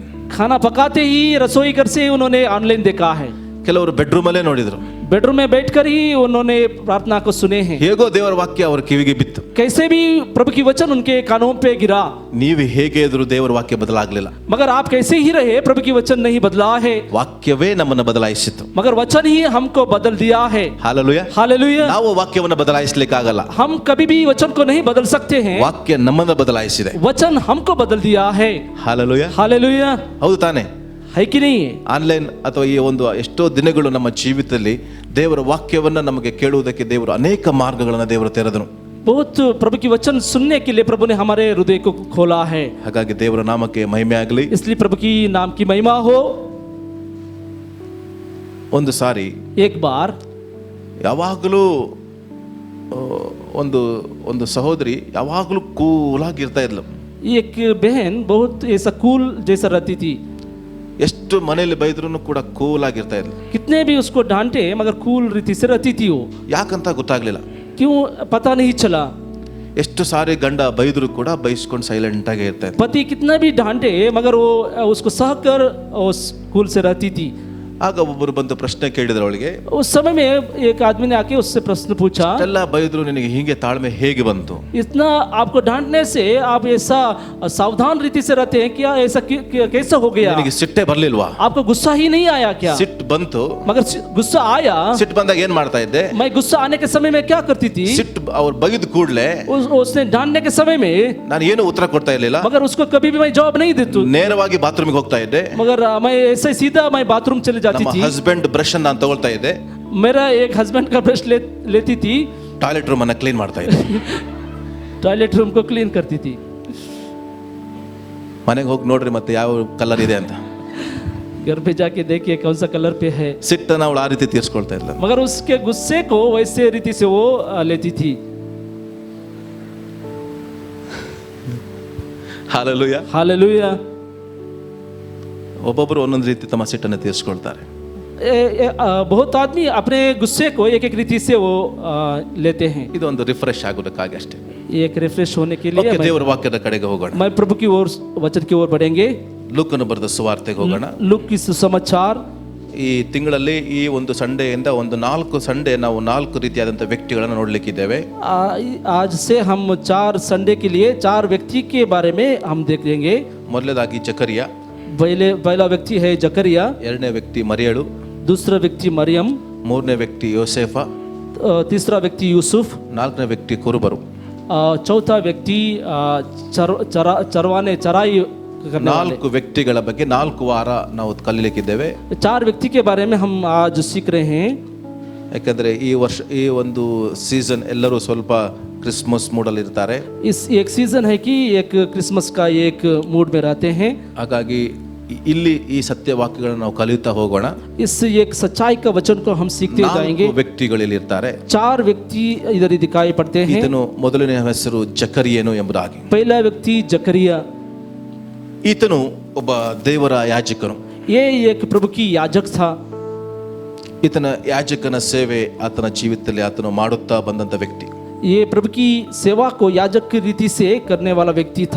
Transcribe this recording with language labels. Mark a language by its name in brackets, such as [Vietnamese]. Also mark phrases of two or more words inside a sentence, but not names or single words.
[Hindi] खाना पकाते ही रसोई घर से उन्होंने ऑनलाइन देखा है. [Kannada] ಕೆಲವರು ಬೆಡ್ರೂಮ್ ಅಲ್ಲೇ ನೋಡಿದ್ರು. [Hindi] बेडरूम में बैठकर ही उन्होंने प्रार्थना को सुने हैं. [Kannada] ಹೇಗೋ ದೇವರ ವಾಕ್ಯ ಅವರ ಕಿವಿಗೆ ಬಿತ್ತು. [Hindi] कैसे भी प्रभु की वचन उनके कानों पे गिरा. [Kannada] ನೀವು ಹೇಗೆ ಇದ್ರು ದೇವರ ವಾಕ್ಯ ಬದಲಾಗಲಿಲ್ಲ. [Hindi] मगर आप कैसे ही रहे प्रभु की वचन नहीं बदला है. [Kannada] ವಾಕ್ಯವೇ ನಮ್ಮನ್ನು ಬದಲಾಯಿಸಿತು. [Hindi] मगर वचन ही हमको बदल दिया है. [Kannada] ಹಾಲೆಲೂಯಾ. [Hindi] हालेलुया. [Kannada] ನಾವು ವಾಕ್ಯವನ್ನು ಬದಲಾಯಿಸಲಿಕ್ಕಾಗಲ್ಲ. [Hindi] हम कभी भी वचन को नहीं बदल सकते हैं. [Kannada] ವಾಕ್ಯ ನಮ್ಮನ್ನು ಬದಲಾಯಿಸಿದೆ. [Hindi] वचन हमको बदल दिया है. [Kannada] ಹಾಲೆಲೂಯಾ. [Hindi] हालेलुया. [Kannada] ಹೌದು ತಾನೆ? [Hindi] है कि नहीं? [Kannada] ಆನ್ಲೈನ್ ಅಥವಾ ಈ ಒಂದು ಎಷ್ಟೋ ದಿನಗಳು ನಮ್ಮ ಜೀವಿತದಲ್ಲಿ ದೇವರ ವಾಕ್ಯವನ್ನ ನಮಗೆ ಕೇಳುವುದಕ್ಕೆ ದೇವರು ಅನೇಕ ಮಾರ್ಗಗಳನ್ನು ದೇವರು ತೆರೆದನು. [Hindi] बहुत प्रभु की वचन सुनने के लिए प्रभु ने हमारे हृदय को खोला है. [Kannada] ಹಾಗಾಗಿ ದೇವರ ನಾಮಕ್ಕೆ ಮಹಿಮೆ ಆಗಲಿ. [Hindi] इसलिए प्रभु की नाम की महिमा हो. [Kannada] ಒಂದು ಸಾರಿ [Hindi] एक बार [Kannada] ಯಾವಾಗಲೂ ಒಂದು ಒಂದು ಸಹೋದರಿ ಯಾವಾಗಲೂ ಕೂಲಾಗಿರ್ತಾ ಇದ್ಲು. [Hindi] एक बहन बहुत ऐसा कूल जैसा रहती थी. [Kannada] ಎಷ್ಟು ಮನೆಯಲ್ಲಿ ಬೈದ್ರೂ ಕೂಡ ಕೂಲಾಗಿರ್ತಾ ಇದ್ಲು. [Hindi] कितने भी उसको डांटे मगर कूल रीति से रहती थी वो. [Kannada] ಯಾಕಂತ ಗೊತ್ತಾಗ್ಲಿಲ್ಲ. [Hindi] क्यों पता नहीं चला. [Kannada] ಎಷ್ಟು ಸಾರಿ ಗಂಡ ಬೈದ್ರು ಕೂಡ ಬೈಸ್ಕೊಂಡು ಸೈಲೆಂಟ್ ಆಗಿ ಇರ್ತಾ ಇದ್ಲು. [Hindi] पति कितना भी डांटे मगर वो उसको सहकर उस कूल से रहती थी. [Kannada] ಆಗ ಒಬ್ಬರು ಬಂದು ಪ್ರಶ್ನೆ ಕೇಳಿದ್ರು ಅವಳಿಗೆ. [Hindi] उस समय में एक आदमी ने आके उससे प्रश्न पूछा, [Kannada] ಎಲ್ಲ ಬೈದ್ರು ನಿನಗೆ ಹೀಗೆ ತಾಳ್ಮೆ ಹೇಗೆ ಬಂತು? [Hindi] इतना आपको डांटने से आप ऐसा सावधान रीति से रहते हैं क्या? ऐसा कैसा हो गया? [Kannada] ನಿನಗೆ ಸಿಟ್ಟೆ ಬರ್ಲಿಲ್ವಾ? [Hindi] आपको गुस्सा ही नहीं आया क्या? [Kannada] ಸಿಟ್ಟು ಬಂತು. [Hindi] मगर गुस्सा आया. [Kannada] ಸಿಟ್ಟು ಬಂದಾಗ ಏನ್ ಮಾಡ್ತಾ ಇದ್ದೆ? [Hindi] मैं गुस्सा आने के समय में क्या करती थी? [Kannada] ಸಿಟ್ಟು ಅವ್ರು ಬೈದ ಕೂಡಲೇ [Hindi] उसने डांटने के समय में [Kannada] ನಾನು ಏನು ಉತ್ತರ ಕೊಡ್ತಾ ಇರ್ಲಿಲ್ಲ. [Hindi] मगर उसको कभी भी मैं जवाब नहीं देती. [Kannada] ನೇರವಾಗಿ ಬಾತ್ರೂಮ್ಗೆ ಹೋಗ್ತಾ ಇದ್ದೆ. [Hindi] मगर मैं ऐसे सीधा मैं बाथरूम चले जाती [Kannada] ನಮ್ಮ [Hindi] थी. [English] husband brush [Kannada] ಅನ್ನು ನಾನು ತಗೊಳ್ತಾ ಇದ್ದೆ. [Hindi] मेरा एक हस्बैंड का ब्रश लेती थी. [English] toilet room [Kannada] ಅನ್ನ ಕ್ಲೀನ್ ಮಾಡ್ತಾ ಇದ್ದೆ. [English] toilet room [Hindi] को क्लीन करती थी. [Kannada] ಮನೆಗೆ ಹೋಗಿ ನೋಡ್ರಿ ಮತ್ತೆ ಯಾವ ಕಲರ್ ಇದೆ ಅಂತ. [Hindi] घर पे जाके देखिए कौन सा कलर पे है. [Kannada] ಸಿಟ್ಟನ್ನ ಅವಳು ಆ ರೀತಿ ತೀರ್ಸ್ಕೊಳ್ತಾ ಇದ್ಲ. [Hindi] मगर उसके गुस्से को वैसे रीति से वो लेती थी. [Kannada] ಹಾಲೆಲೂಯಾ. [Hindi] हालेलुया. [Kannada] ಒಬ್ಬೊಬ್ಬರು ಒಂದೊಂದು ರೀತಿ ತಮ್ಮ ಸಿಟ್ಟನ್ನು ತೀರ್ಸ್ಕೊಳ್ತಾರೆ. [Hindi] बहुत आदमी अपने गुस्से को एक एक रीति से वो लेते हैं. [Kannada] ಇದು ಒಂದು ರಿಫ್ರೆಶ್ ಆಗೋದಕ್ಕಾಗಿ ಅಷ್ಟೇ. [Hindi] एक रिफ्रेश होने के लिए [Kannada] ದೇವರ ವಾಕ್ಯದ ಕಡೆಗೆ ಹೋಗೋಣ. [Hindi] मैं प्रभु की ओर वचन की ओर बढ़ेंगे. [Kannada] ಲೂಕನು ಬರೆದ ಸುವಾರ್ತೆಗೆ ಹೋಗೋಣ. [Hindi] लूक की सुसमाचार. [Kannada] ಈ ತಿಂಗಳಲ್ಲಿ ಈ ಒಂದು ಸಂಡೆಯಿಂದ ಒಂದು 4 ಸಂಡೆ ನಾವು 4 ರೀತಿಯಾದಂಥ ವ್ಯಕ್ತಿಗಳನ್ನು ನೋಡ್ಲಿಕ್ಕಿದ್ದೇವೆ. [Hindi] आज से हम 4 संडे के लिए 4 व्यक्ति के बारे में हम देखेंगे. [Kannada] ಮೊದಲನೇದಾಗಿ ಜಕರಿಯ, [Hindi] पहला व्यक्ति है जकरिया. [Kannada] ಎರಡನೇ ವ್ಯಕ್ತಿ ಮರಿಯಳು, [Hindi] दूसरा व्यक्ति मरियम. [Kannada] ಮೂರನೇ ವ್ಯಕ್ತಿ ಯೋಸೇಫ, [Hindi] तीसरा व्यक्ति यूसुफ. [Kannada] ನಾಲ್ಕನೇ ವ್ಯಕ್ತಿ ಕುರುಬರು. [Hindi] चौथा व्यक्ति चराई करने वाले. [Kannada] 4 ವ್ಯಕ್ತಿಗಳ ಬಗ್ಗೆ 4 ವಾರ ನಾವು ಕಲಿಲಿಕ್ಕಿದ್ದೇವೆ. [Hindi] 4 व्यक्ति के बारे में हम आज सीख रहे हैं. [Kannada] ಯಾಕಂದ್ರೆ ಈ ವರ್ಷ ಈ ಒಂದು ಸೀಸನ್ ಎಲ್ಲರೂ ಸ್ವಲ್ಪ ಕ್ರಿಸ್ಮಸ್ ಮೂಡಲ್ಲಿ ಇರ್ತಾರೆ. [Hindi] इस एक सीजन है कि एक क्रिसमस का एक मूड में रहते हैं. [Kannada] ಹಾಗಾಗಿ ಇಲ್ಲಿ ಈ ಸತ್ಯವಾಕ್ಯಗಳನ್ನು ನಾವು ಕಲಿಯುತ್ತಾ ಹೋಗೋಣ. [Hindi] इस एक सच्चाई का वचन को हम सीखते जाएंगे. [Kannada] 4 ವ್ಯಕ್ತಿಗಳಲ್ಲಿ ಇರ್ತಾರೆ. [Hindi] 4 व्यक्ति इधर ही दिखाई पड़ते हैं. [Kannada] ಈತನು ಮೊದಲನೇ ಹೆಸರು ಜಕರಿಯನು ಎಂಬುದಾಗಿ. [Hindi] पहला व्यक्ति जकरिया. [Kannada] ಈತನು ಒಬ್ಬ ದೇವರ ಯಾಜಕನು. [Hindi] ये एक प्रभु की याजक था. [Kannada] ಈತನ ಯಾಜಕನ ಸೇವೆ ಆತನ ಜೀವಿತದಲ್ಲಿ ಆತನು ಮಾಡುತ್ತಾ ಬಂದಂತ ವ್ಯಕ್ತಿ. [Hindi] ये प्रभु की सेवा को याजक की रीति से करने वाला व्यक्ति था.